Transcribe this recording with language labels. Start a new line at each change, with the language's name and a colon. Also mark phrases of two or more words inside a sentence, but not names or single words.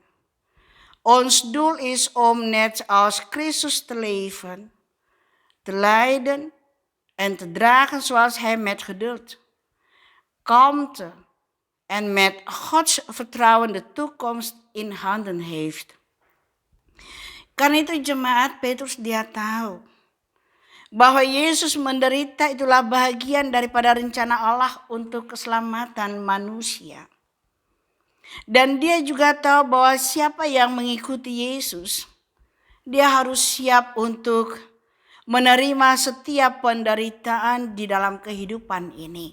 Dutch: Ons doel is om net als Christus te leven, te lijden en te dragen zoals hij met geduld, kalmte en met Gods vertrouwen de toekomst in handen heeft.
Indonesian: Karena itu jemaat Petrus dia tahu bahwa Yesus menderita itulah bagian daripada rencana Allah untuk keselamatan manusia. Dan dia juga tahu bahwa siapa yang mengikuti Yesus, dia harus siap untuk menerima setiap penderitaan di dalam kehidupan ini.